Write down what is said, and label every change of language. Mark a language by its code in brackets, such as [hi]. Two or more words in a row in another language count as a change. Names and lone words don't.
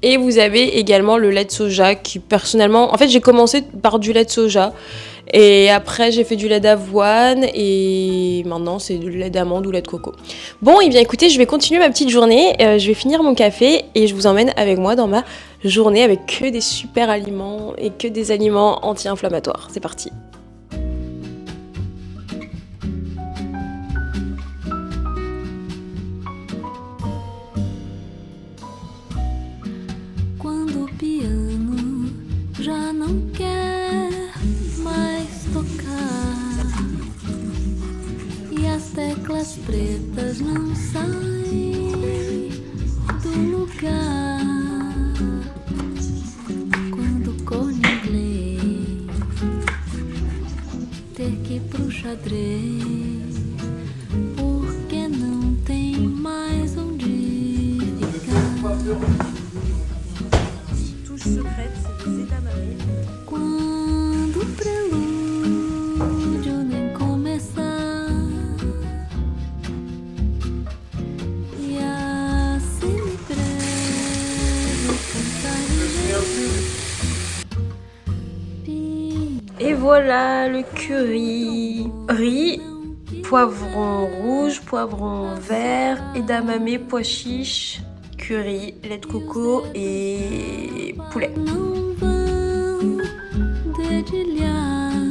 [fr] Et vous avez également le lait de soja qui personnellement, en fait j'ai commencé par du lait de soja et après j'ai fait du lait d'avoine et maintenant c'est du lait d'amande ou lait de coco. Bon, et bien écoutez, je vais continuer ma petite journée, je vais finir mon café et je vous emmène avec moi dans ma journée avec que des super aliments et que des aliments anti-inflammatoires. C'est parti. [pt] Já não quer mais tocar e as teclas pretas não saem do lugar. Quando o corno inglês ter que ir pro xadrez porque não tem mais onde ficar. [fr] Touche secrète, c'est des edamame. [pt] Quando o prelúdio nem começar e assim me prego cantar [fr] Et voilà le curry. Riz, poivron rouge, poivron vert, edamame, pois chiche, curry, lait de coco et poulet. [pt] não vão dedilhar.